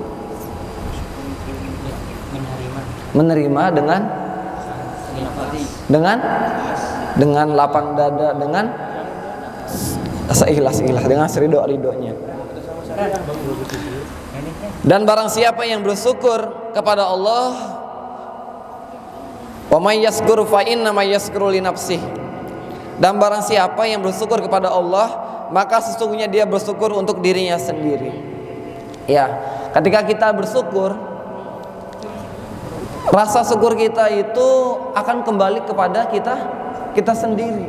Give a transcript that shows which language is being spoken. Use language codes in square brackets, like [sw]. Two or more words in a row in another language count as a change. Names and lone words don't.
[id] Menerima dengan lapang dada, dengan seikhlas-ikhlas, dengan seridho-ridhonya. Dan barang siapa yang bersyukur kepada Allah, [ar] ومن يشكر فإنما يشكر لنفسه. [id] Dan barang siapa yang bersyukur kepada Allah, maka sesungguhnya dia bersyukur untuk dirinya sendiri. Ya, ketika kita bersyukur, rasa syukur kita itu akan kembali kepada kita sendiri.